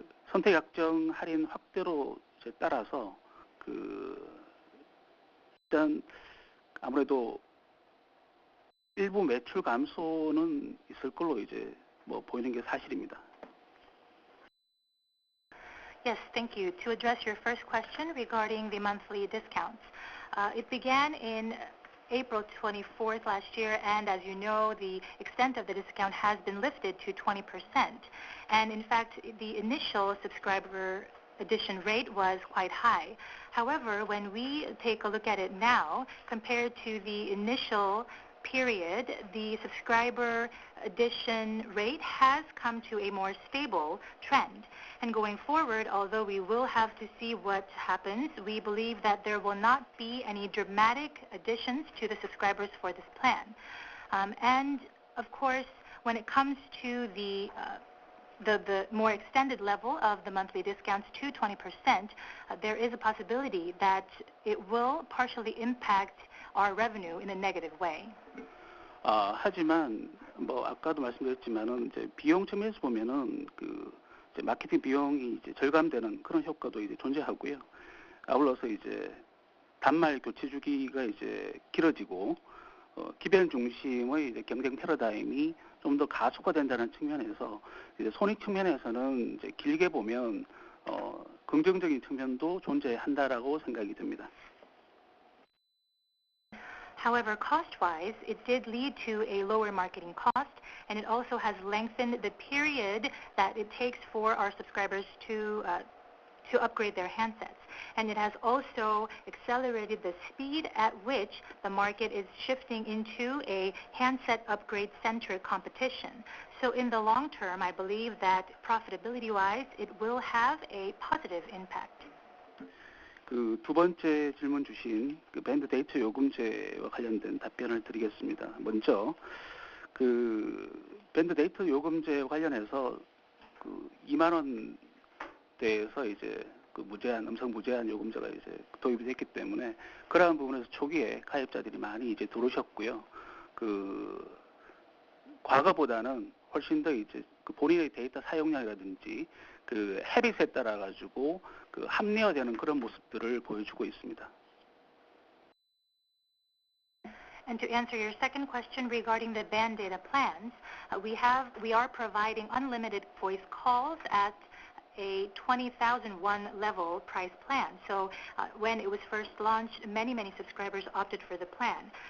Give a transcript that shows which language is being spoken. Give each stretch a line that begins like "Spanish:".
Korean: 선택 약정 할인 확대로 이제 따라서 일단 아무래도 일부 매출 감소는 있을 걸로 이제 보이는 게 사실입니다.
English: Yes, thank you. To address your first question regarding the monthly discounts, it began in April 24th last year, and as you know, the extent of the discount has been lifted to 20%. And in fact, the initial subscriber addition rate was quite high. However, when we take a look at it now, compared to the initial period, the subscriber addition rate has come to a more stable trend. And going forward, although we will have to see what happens, we believe that there will not be any dramatic additions to the subscribers for this plan. And of course, when it comes to the more extended level of the monthly discounts to 20%, there is a possibility that it will partially impact our revenue in a negative way.
Korean: 하지만 뭐 아까도 말씀드렸지만은 이제 비용 측면에서 보면은 이제 마케팅 비용이 이제 절감되는 그런 효과도 이제 존재하고요. 아울러서 이제 단말 교체 주기가 이제 길어지고 기별 중심의 이제 경쟁 패러다임이 좀 더 가속화된다는 측면에서 이제 손익 측면에서는 이제 길게 보면 긍정적인 측면도 존재한다라고 생각이 듭니다.
English: However, cost-wise, it did lead to a lower marketing cost, and it also has lengthened the period that it takes for our subscribers to upgrade their handsets. And it has also accelerated the speed at which the market is shifting into a handset upgrade-centered competition. So in the long term, I believe that profitability-wise, it will have a positive impact.
Korean: 그 두 번째 질문 주신 그 밴드 데이터 요금제와 관련된 답변을 드리겠습니다. 먼저 그 밴드 데이터 요금제 관련해서 그 2만 원대에서 이제 그 무제한 음성 무제한 요금제가 이제 도입이 됐기 때문에 그러한 부분에서 초기에 가입자들이 많이 이제 들어오셨고요. 그 과거보다는 훨씬 더 이제 그 본인의 데이터 사용량이라든지 그 헤빗에 따라 가지고 그 합리화되는 그런 모습들을 보여주고 있습니다.
English: And to answer your second question regarding the band data plans, we are providing unlimited voice calls at a 20,000 won level price plan. So when it was first launched, many subscribers opted for the plan.